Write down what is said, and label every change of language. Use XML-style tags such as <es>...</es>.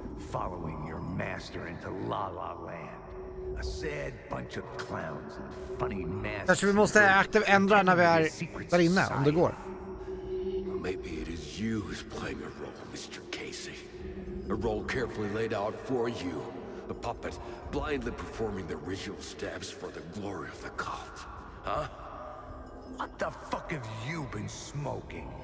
<en>Following your master into La La Land. A sad bunch of clowns and funny masks.</en> <sv>Kanske vi måste ändra när vi är där inne, om det går.</sv> <en>Maybe it is you who's playing a role, Mr. Casey. A role carefully laid out for you. A puppet blindly performing the ritual steps for the glory of the cult. Huh? What the fuck have you been smoking?</en>